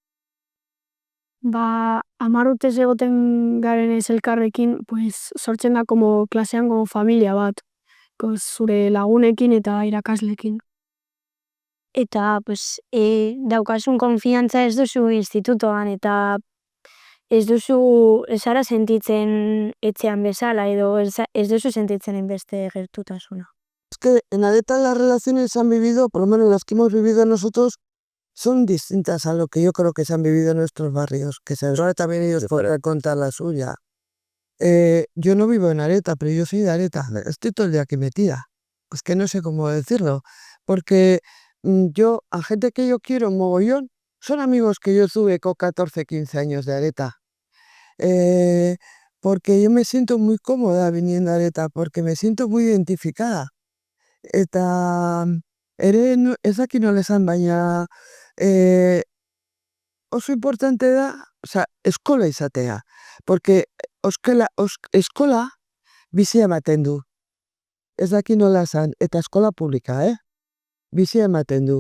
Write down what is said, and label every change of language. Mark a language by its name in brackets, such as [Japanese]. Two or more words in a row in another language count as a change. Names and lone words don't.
[Basque] 10 urtez egoten garen ez elkarrekin, sortzen da como klasean como familia bat, zure lagunekin eta irakaslekin. Eta daukasun konfiantza ez duzu institutoan, eta ez duzu ezara sentitzen etxean bezala, edo ez duzu sentitzen beste gertutasuna. [Spanish] Es que en Areta las relaciones han vivido, por lo menos las que hemos vivido nosotros, son distintas a lo que yo creo que se han vivido en nuestros barrios, que ahora también ellos podrán contar la suya. Yo no vivo en Areta, pero yo soy de Areta, estoy todo el día aquí metida. Pues que no sé cómo decirlo, porque yo, a gente que yo quiero mogollón, son amigos que yo tuve con 14, 15 años de Areta. Porque yo me siento muy cómoda viniendo a Areta, porque me siento muy identificada. [Basque] Ez dakit nola esan, baina oso importante da, eskola izatea. Porque eskola bizia ematen du. Ez dakit nola esan, eta eskola publika, bizia ematen du.